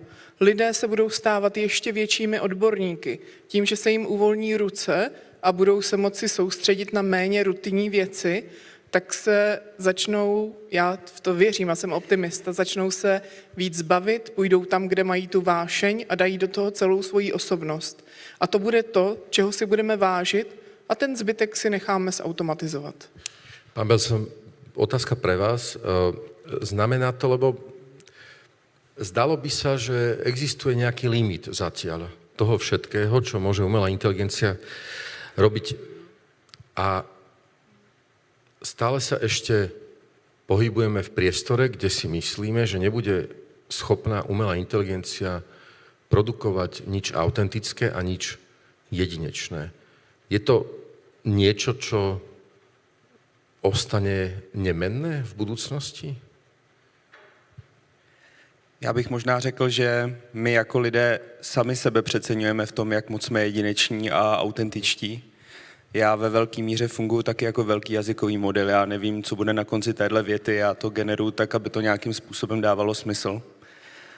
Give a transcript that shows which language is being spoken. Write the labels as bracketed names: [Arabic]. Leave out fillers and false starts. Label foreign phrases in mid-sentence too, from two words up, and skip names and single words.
[Czech] Lidé se budou stávat ještě většími odborníky tím, že se jim uvolní ruce a budou se moci soustředit na méně rutinní věci, tak se začnou, já v to věřím a jsem optimista, začnou se víc bavit, půjdou tam, kde mají tu vášeň a dají do toho celou svoji osobnost. A to bude to, čeho si budeme vážit a ten zbytek si necháme zautomatizovat. [Slovak] Pán Belson, otázka pre vás. Znamená to, lebo zdalo by sa, že existuje nejaký limit zatiaľ toho všetkého, čo môže umelá inteligencia robiť. A stále sa ešte pohybujeme v priestore, kde si myslíme, že nebude schopná umelá inteligencia produkovať nič autentické a nič jedinečné. Je to niečo, čo ostane nemenné v budúcnosti? [Czech] Já bych možná řekl, že my jako lidé sami sebe přeceňujeme v tom, jak moc jsme jedineční a autentičtí. Já ve velké míře funguji taky jako velký jazykový model. Já nevím, co bude na konci téhle věty, já to generuju tak, aby to nějakým způsobem dávalo smysl.